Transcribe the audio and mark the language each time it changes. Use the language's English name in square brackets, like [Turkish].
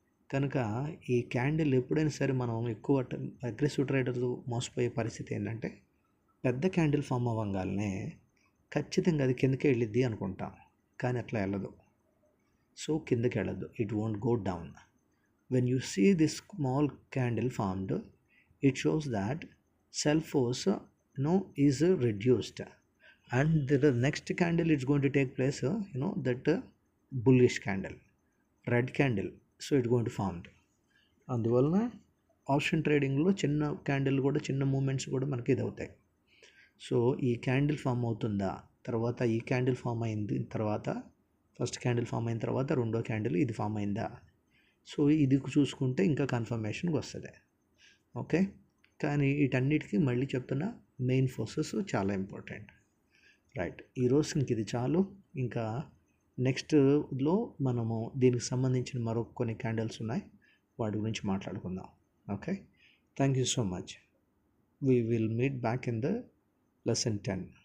[Telugu] కనుక ఈ క్యాండిల్ ఎప్పుడైనా సరే మనం ఎక్కువ అగ్రెసివ్ ట్రేడర్స్ మోసపోయే పరిస్థితి ఏంటంటే, పెద్ద క్యాండిల్ ఫామ్ అవ్వగానే ఖచ్చితంగా అది కిందకే వెళ్ళిద్ది అనుకుంటాం, కానీ అట్లా వెళ్ళదు. [English] so [Telugu] కిందకి వెళ్ళదు, [English] It won't go down. When you see this small candle formed, it shows that sell force is reduced, and the next candle is going to take place, that bullish candle, red candle. So it's going to form. [Telugu] అందువలన option ట్రేడింగ్లో చిన్న candle కూడా, చిన్న moments కూడా మనకి ఇది అవుతాయి. So ఈ క్యాండిల్ ఫామ్ అవుతుందా, తర్వాత ఈ క్యాండిల్ ఫామ్ అయింది తర్వాత, ఫస్ట్ క్యాండిల్ ఫామ్ అయిన తర్వాత రెండో క్యాండిల్ ఇది ఫామ్ అయిందా, సో ఇది చూసుకుంటే ఇంకా కన్ఫర్మేషన్కి వస్తుంది. ఓకే, కానీ వీటన్నిటికీ మళ్ళీ చెప్తున్నా, మెయిన్ ఫోర్సెస్ చాలా ఇంపార్టెంట్. రైట్, ఈరోజు ఇంక ఇది చాలు. ఇంకా నెక్స్ట్లో మనము దీనికి సంబంధించిన మరొక కొన్ని క్యాండిల్స్ ఉన్నాయి, వాటి గురించి మాట్లాడుకుందాం. [English] Okay, thank you so much. We will meet back in the lesson 10.